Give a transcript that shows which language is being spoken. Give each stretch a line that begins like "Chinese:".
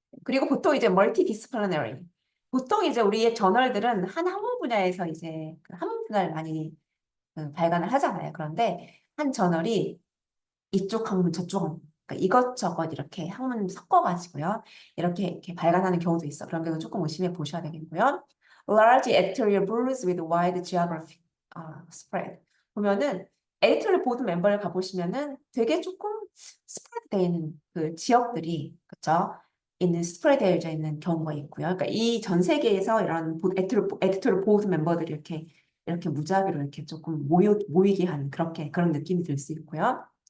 Korean: 그리고 보통 이제 멀티 디스플리너리. 보통 이제 우리의 저널들은 한 학문 분야에서 이제 그 학문 분야를 많이 발간을 하잖아요. 그런데 한 저널이 이쪽 학문 저쪽 학문 그러니까 이것저것 이렇게 학문 섞어가지고요. 이렇게 발간하는 경우도 있어. 그런 경우 조금 의심해 보셔야 되겠고요.
English: Large editorial boards with wide geographic spread.
Korean: 보면은 에디토리얼 보드 멤버를 가보시면은 되게 조금 스프레드 되어 있는 그 지역들이 그쵸? 있는 스프레드 되어 있는 경우가 있고요. 그러니까 이 전 세계에서 이런 에디토리얼 보드 멤버들이 이렇게 무작위로 이렇게 조금 모이게 하는 그런 느낌이 들 수 있고요.